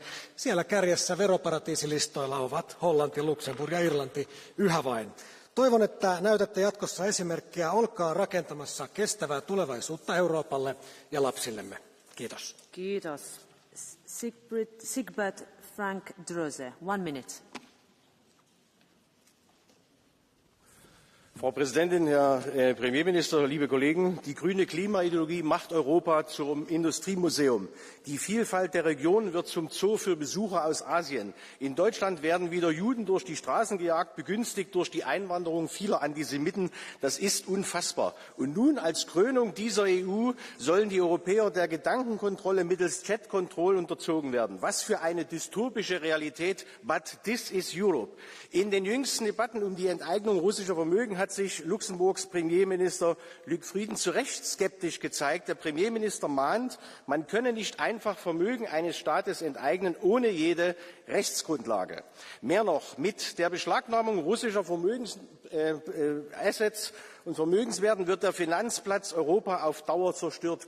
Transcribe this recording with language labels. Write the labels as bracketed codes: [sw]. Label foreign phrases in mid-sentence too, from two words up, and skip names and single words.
[fi] Siellä kärjessä veroparatiisilistoilla ovat Hollanti, Luxemburg ja Irlanti yhä vain. Toivon, että näytätte jatkossa esimerkkiä. Olkaa rakentamassa kestävää tulevaisuutta Euroopalle ja lapsillemme. Kiitos. Kiitos. Sigbert Frank Dröse, 1 minute. [de] Frau Präsidentin, Herr Premierminister, liebe Kollegen! Die grüne Klimaideologie macht Europa zum Industriemuseum. Die Vielfalt der Regionen wird zum Zoo für Besucher aus Asien. In Deutschland werden wieder Juden durch die Straßen gejagt, begünstigt durch die Einwanderung vieler Antisemiten. Das ist unfassbar. Und nun als Krönung dieser EU sollen die Europäer der Gedankenkontrolle mittels Chat-Control unterzogen werden. Was für eine dystopische Realität, [en] but this is Europe. [de] In den jüngsten Debatten um die Enteignung russischer Vermögen hat sich Luxemburgs Premierminister Luc Frieden zu Recht skeptisch gezeigt. Der Premierminister mahnt, man könne nicht einfach Vermögen eines Staates enteignen ohne jede Rechtsgrundlage. Mehr noch, mit der Beschlagnahmung russischer Assets und Vermögenswerten wird der Finanzplatz Europa auf Dauer zerstört.